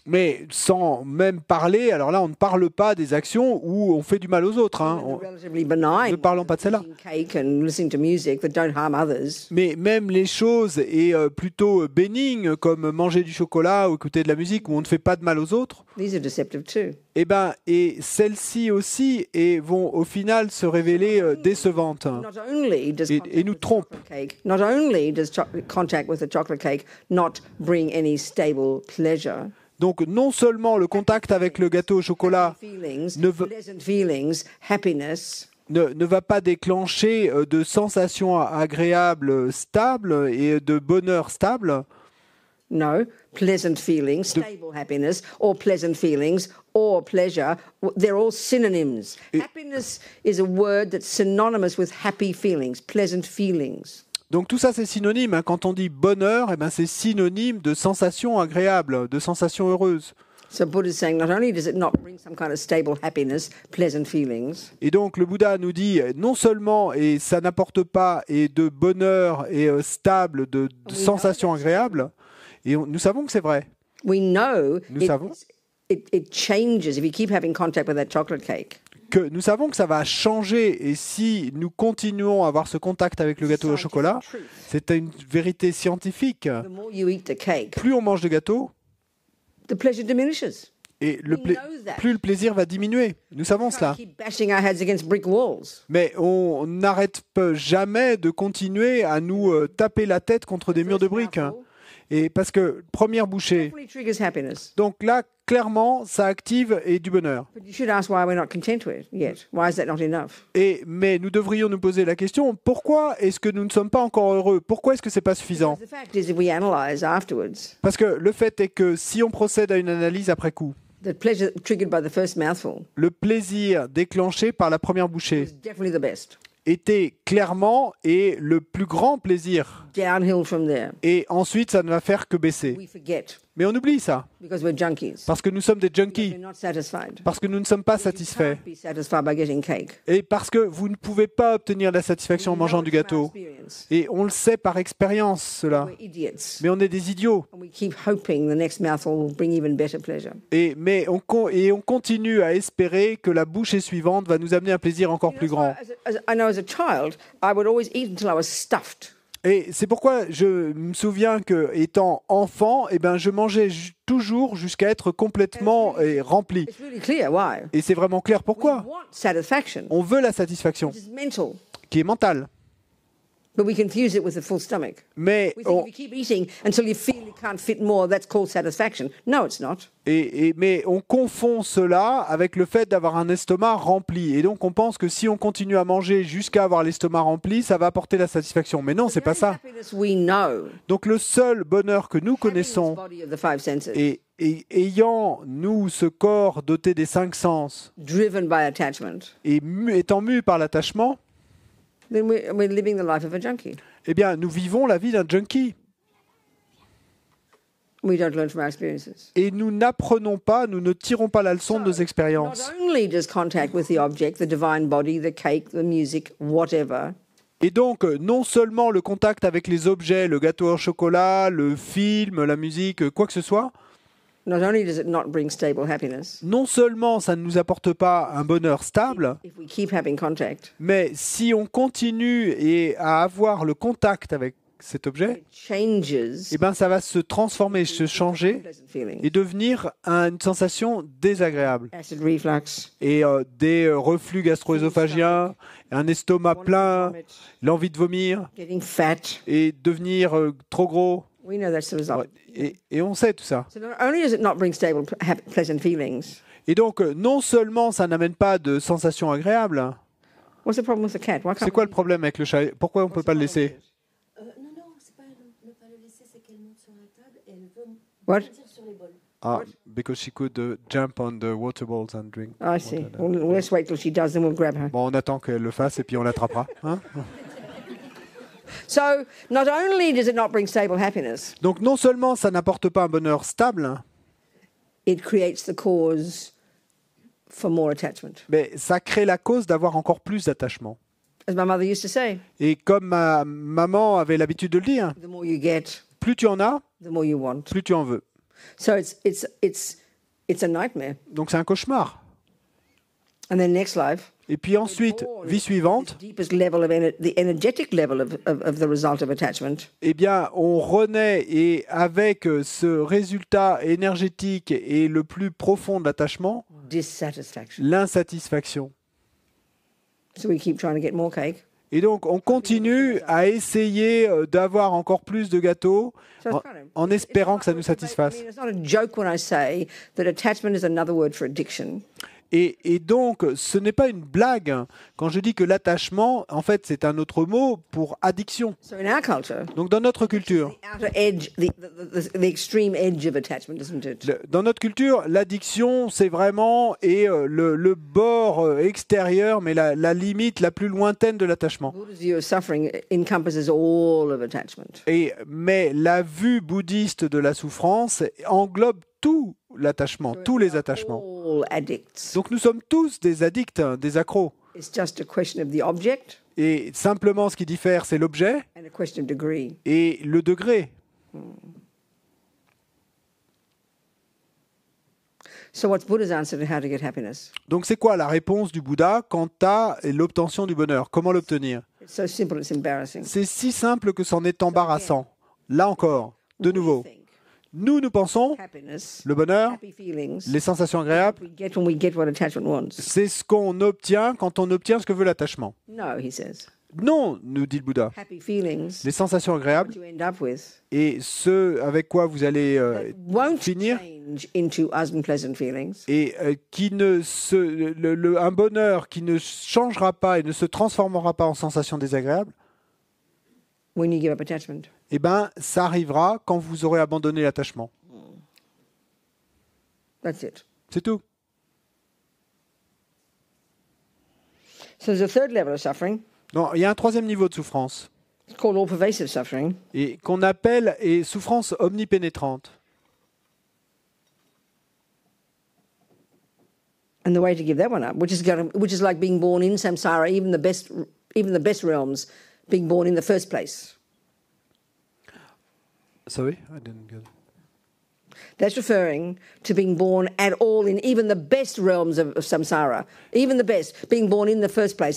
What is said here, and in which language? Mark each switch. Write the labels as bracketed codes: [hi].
[fr] Mais sans même parler, alors là on ne parle pas des actions où on fait du mal aux autres. Hein. [en] The relatively benign [fr] Ne parlons pas de celle-là. [en] eating cake and listening to music that don't harm others. [fr] Mais même les choses et plutôt bénignes comme manger du chocolat ou écouter de la musique où on ne fait pas de mal aux autres, [en] These are deceptive too. [fr] et celles-ci aussi vont au final se révéler décevantes [en] Not only does [fr] et nous trompent. [en] not only does contact with a chocolate cake not bring any stable pleasure, [fr] Donc non seulement le contact avec le gâteau au chocolat [en] feelings, [fr] ne veut- [en] pleasant feelings, happiness, [fr] ne va pas déclencher de sensations agréables stables et de bonheur stable, [en] no, pleasant feelings, stable happiness, or pleasant feelings, or pleasure, they're all synonyms. Happiness is a word that's synonymous with happy feelings, pleasant feelings. [fr] Donc tout ça c'est synonyme. Hein. Quand on dit bonheur, c'est synonyme de sensations agréables, de sensations heureuses. [en] So Buddha is saying not only does it not bring some kind of stable happiness, pleasant feelings, [fr] Et donc le Bouddha nous dit non seulement et ça n'apporte pas et de bonheur et stable, de sensations agréables, et nous savons que c'est vrai. [en] we know [fr] Nous savons. [en] it changes if you keep having contact with that chocolate cake. [fr] Nous savons que ça va changer et si nous continuons à avoir ce contact avec le gâteau au chocolat, c'est une vérité scientifique. [en] The more you eat the cake, [fr] Plus on mange de gâteau [en] the pleasure diminishes. [fr] et [en] We know that. [fr] plus le plaisir va diminuer. Nous savons cela. [en] Keep bashing our heads against brick walls. [fr] Mais on n'arrête jamais de continuer à nous taper la tête contre des murs de briques. Hein. Et parce que première bouchée, [en] Definitely triggers happiness. [fr] donc là, clairement, ça active et du bonheur. [en] But you should ask why we're not content with it yet. Why is that not enough? [fr] Mais nous devrions nous poser la question, pourquoi est-ce que nous ne sommes pas encore heureux? Pourquoi est-ce que c'est pas suffisant? [en] The fact is, if we analyze afterwards, [fr] Parce que le fait est que si on procède à une analyse après coup, [en] the pleasure triggered by the first mouthful [fr] le plaisir déclenché par la première bouchée [en] is definitely the best. [fr] était clairement et le plus grand plaisir. [en] Downhill from there. [fr] Et ensuite, ça ne va faire que baisser. [en] We forget. [fr] Mais on oublie ça, [en] because we're junkies. [fr] parce que nous sommes des [en] We're [fr] junkies, [en] not satisfied. [fr] parce que nous ne sommes pas [en] You [fr] satisfaits, [en] can't be satisfied by getting cake. [fr] et parce que vous ne pouvez pas obtenir la satisfaction en [en] We know [fr] mangeant [en] it [fr] du [en] from our [fr] gâteau. [en] experience. [fr] Et on le sait par expérience, cela. [en] We're idiots. [fr] Mais on est des idiots. [en] And we keep hoping the next mouthful will bring even better pleasure. [fr] Mais on continue à espérer que la bouchée suivante va nous amener un plaisir encore plus grand. [en] I know as a child, I would always eat until I was stuffed. [fr] Et c'est pourquoi je me souviens que, étant enfant, eh ben, je mangeais toujours jusqu'à être complètement rempli. [en] It's really clear why. [fr] Et c'est vraiment clair [en] We [fr] pourquoi. [en] want satisfaction, [fr] On veut la satisfaction, [en] which is mental, [fr] qui est mentale. [en] but we confuse it with a full stomach. [fr] Mais [en] We think if you keep eating until you feel you can't fit more, that's called satisfaction. No, it's not. [fr] mais on confond cela avec le fait d'avoir un estomac rempli. Et donc on pense que si on continue à manger jusqu'à avoir l'estomac rempli, ça va apporter la satisfaction. Mais non, c'est pas ça. [en] Happiness we know. [fr] Donc le seul bonheur que nous [en] Having this [fr] connaissons, [en] body of the five senses, [fr] et ayant, nous, ce corps doté des 5 sens, [en] driven by attachment, [fr] et étant mu par l'attachement, [en] then we're living the life of a junkie. [fr] eh bien, nous vivons la vie d'un junkie. [en] We don't learn from our experiences. [fr] Et nous n'apprenons pas, nous ne tirons pas la leçon de nos expériences. [en] Not only does contact with the object, the divine body, the cake, the music, whatever, [fr] Et donc, non seulement le contact avec les objets, le gâteau au chocolat, le film, la musique, quoi que ce soit, [en] not only does it not bring stable happiness, [fr] non seulement ça ne nous apporte pas un bonheur stable, [en] if we keep having contact, [fr] mais si on continue à avoir le contact avec cet objet, [en] it changes [fr] eh ben, ça va se transformer, se changer [en] pleasant feelings. [fr] et devenir une sensation désagréable. [en] Acid reflux, [fr] Et des reflux gastro-œsophagiens, un estomac plein, [en] vomit, [fr] l'envie de vomir [en] getting fat. [fr] et devenir trop gros. [en] We know that's the result. [fr] Et on sait tout ça. [en] So not only does it not bring stable, pleasant feelings, [fr] Et donc, non seulement ça n'amène pas de sensations agréables, [en] what's the problem with the cat? Why can't [fr] c'est quoi [en] we- [fr] le problème avec le chat? Pourquoi on ne peut pas le laisser? Non, c'est pas ne pas le laisser, c'est qu'elle monte sur la table et elle veut [en] What? [fr] bondir sur les bols. [en] Ah, because she could jump on the water balls and drink. I see. Well, let's wait till she does, then we'll grab her. [fr] Bon, on attend qu'elle le fasse et puis on l'attrapera. Hein. [en] So not only does it not bring stable happiness, [fr] Donc, non seulement ça n'apporte pas un bonheur stable, [en] it creates the cause for more attachment. [fr] mais ça crée la cause d'avoir encore plus d'attachement. [en] As my mother used to say, [fr] Et comme ma maman avait l'habitude de le dire, [en] the more you get, [fr] plus tu en as, [en] the more you want. [fr] plus tu en veux. [en] So it's a nightmare. [fr] Donc c'est un cauchemar. [en] And then next life, [fr] Et puis ensuite, vie suivante, [en] this deepest level of the energetic level of the result of attachment, [fr] eh bien, on renaît et avec ce résultat énergétique et le plus profond de l'attachement, [en] dissatisfaction. [fr] l'insatisfaction. [en] So we keep trying to get more cake. [fr] Et donc, on continue à essayer d'avoir encore plus de gâteaux [en] So [fr] en, [en] it's funny. [fr] en espérant que ça nous [en] I [fr] satisfasse. [en] mean, it's not a joke when I say that attachment is another word for addiction. [fr] Et donc, ce n'est pas une blague quand je dis que l'attachement, en fait, c'est un autre mot pour addiction. [en] So in our culture, [fr] Donc, dans notre culture, [en] the outer edge, the extreme edge of attachment, isn't it? [fr] dans notre culture, l'addiction, c'est vraiment le bord extérieur, mais la limite la plus lointaine de l'attachement. [en] Buddha's view of suffering encompasses all of attachment. [fr] Mais la vue bouddhiste de la souffrance englobe tout l'attachement, tous les attachements. [en] All addicts. [fr] Donc nous sommes tous des addicts, des accros. [en] It's just a question of the object [fr] Et simplement ce qui diffère, c'est l'objet [en] and a question of degree. [fr] et le degré. [en] So what's Buddha's answer to how to get happiness? [fr] Donc c'est quoi la réponse du Bouddha quant à l'obtention du bonheur? Comment l'obtenir? [en] It's so simple, it's embarrassing. [fr] C'est si simple que c'en est embarrassant. Là encore, de nouveau, [en] We think [fr] nous pensons, [en] happiness, [fr] le bonheur, [en] happy feelings, [fr] les sensations agréables, [en] we get when we get what attachment wants. [fr] c'est ce qu'on obtient quand on obtient ce que veut l'attachement. [en] No, he says. [fr] Non, nous dit le Bouddha. [en] Happy feelings, [fr] Les sensations agréables [en] what you end up with, [fr] et ce avec quoi vous allez [en] won't [fr] finir [en] change into unpleasant feelings. [fr] et qui ne un bonheur qui ne changera pas et ne se transformera pas en sensation désagréable, [en] When you give up attachment. [fr] eh ben, ça arrivera quand vous aurez abandonné l'attachement. [en] That's it. [fr] C'est tout. [en] So there's a third level of suffering. [fr] Non, il y a un troisième niveau de souffrance [en] It's called all pervasive suffering. [fr] et qu'on appelle souffrance omnipénétrante. [en] And the way to give that one up, which is like being born in samsara, even the best realms, being born in the first place. Sorry, I didn't get it. That's referring to being born at all in even the best realms of samsara, even the best, being born in the first place.